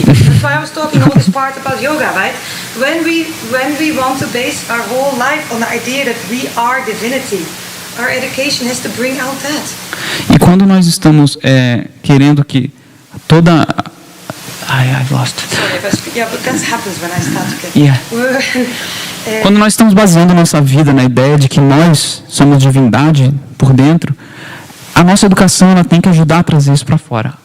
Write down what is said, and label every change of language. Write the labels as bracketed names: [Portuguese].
[English] That's why I was talking all this part about yoga, right? When we want to base our whole life on the idea that we are divinity, our education has to bring out that. [Portuguese] E quando nós estamos querendo que toda... [English] I've lost. Sorry, yeah, but that happens when I start to get... Yeah. [Portuguese] Quando nós estamos baseando nossa vida na ideia de que nós somos divindade por dentro, a nossa educação ela tem que ajudar a trazer isso para fora.